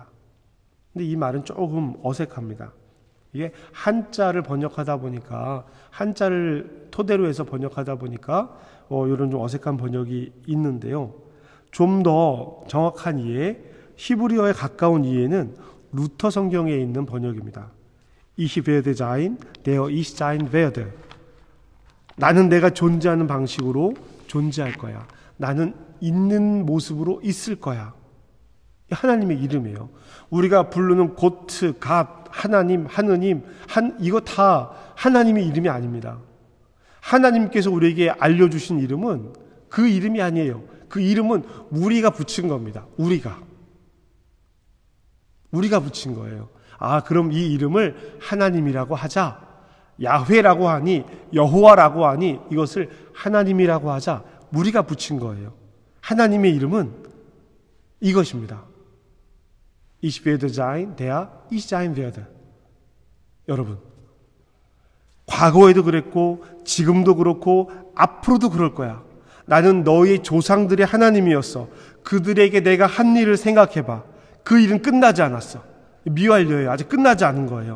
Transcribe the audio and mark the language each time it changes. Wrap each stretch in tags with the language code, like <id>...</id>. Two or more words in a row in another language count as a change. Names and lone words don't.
<ko>근데 이 말은 조금 어색합니다. 이게 한자를 번역하다 보니까 한자를 토대로 해서 번역하다 보니까 이런 좀 어색한 번역이 있는데요. 좀 더 정확한 이해, 히브리어에 가까운 이해는 루터 성경에 있는 번역입니다.</ko> <de>Ich werde sein, der ich sein werde.</de> <ko>나는 내가 존재하는 방식으로 존재할 거야. 나는 있는 모습으로 있을 거야. 하나님의 이름이에요. 우리가 부르는 고트, 갓, 하나님, 이거 다 하나님의 이름이 아닙니다. 하나님께서 우리에게 알려주신 이름은 그 이름이 아니에요. 그 이름은 우리가 붙인 겁니다. 우리가 붙인 거예요. 그럼 이 이름을 하나님이라고 하자. 야훼라고 하니, 여호와라고 하니 이것을 하나님이라고 하자. 우리가 붙인 거예요. 하나님의 이름은 이것입니다.</ko> <de>Ich werde sein, der ich sein werde.</de> <ko>여러분, 과거에도 그랬고 지금도 그렇고 앞으로도 그럴 거야. 나는 너희 조상들의 하나님이었어. 그들에게 내가 한 일을 생각해봐. 그 일은 끝나지 않았어. 미완료예요. 아직 끝나지 않은 거예요.</ko>